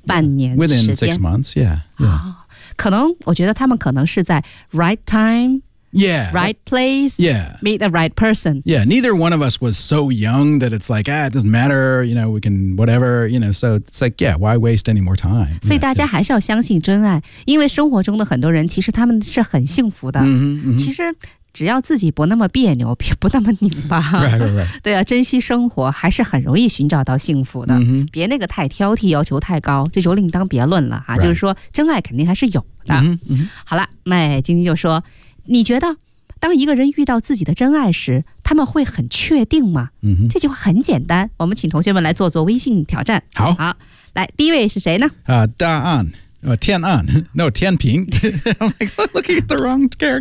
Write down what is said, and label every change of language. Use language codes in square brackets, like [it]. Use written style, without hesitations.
[zh] 半年时间 [en] Within 6 months, yeah, yeah. [zh] 可能我觉得他们可能是在 [en] right time Yeah. Right place. Yeah. Meet the right person. Yeah. Neither one of us was so young that it's like, ah, it doesn't matter. You know, we can whatever, you know, so it's like, yeah, why waste any more time? [zh] 所以大家还是要相信真爱，因为生活中的很多人其实他们是很幸福的。其实只要自己不那么别扭，不那么拧巴。 [en] Right, right, right. [zh] 对啊，珍惜生活还是很容易寻找到幸福的。 Mm-hmm. 别那个太挑剔，要求太高，这就另当别论了啊。 [en] Right. [zh] 就是说真爱肯定还是有的。 Mm-hmm. 好了，麦晶晶就说你觉得当一个人遇到自己的真爱时他们会很确定吗、嗯、这句话很简单我们请同学们来做做微信挑战好好，来第一位是谁呢、 [en] 大安、天安 No 天平I'm like, looking at the wrong character